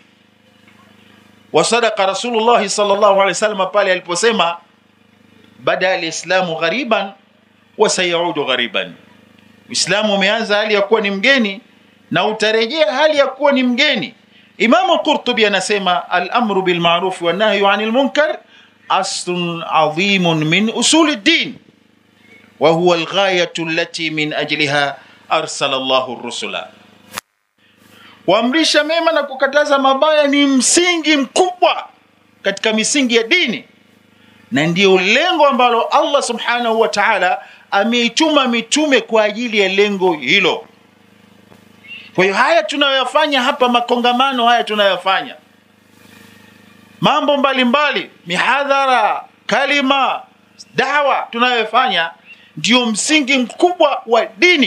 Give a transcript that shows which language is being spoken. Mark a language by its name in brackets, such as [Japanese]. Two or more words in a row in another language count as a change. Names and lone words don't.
[Arabic] وصدق رسول الله صلى الله عليه وسلم [Swahili] pale aliposema [Arabic] بدأ الإسلام غريبا وسيعود غريبا, [Swahili] Uislamu umeanza hali ya kuwa ni mgeni na utarejea hali ya kuwa ni mgeni. Imamu Qurtubi anasema [Arabic] الأمر بالمعروف والنهي عن المنكر أصل عظيم من أصول الدين وهو الغاية التي من أجلها أرسل الله الرسل. [Swahili] Kuamrisha mema na kukataza mabaya ni msingi mkubwa katika misingi ya dini, na ndio lengo ambalo [Arabic] الله سبحانه وتعالى [Swahili] ameituma mitume kwa ajili ya lengo hilo. Kwa hiyo haya tunayoyafanya hapa, makongamano haya tunayoyafanya, mambo mbalimbali, mihadhara, kalima, dawa tunayoyafanya, ndio msingi mkubwa wa dini.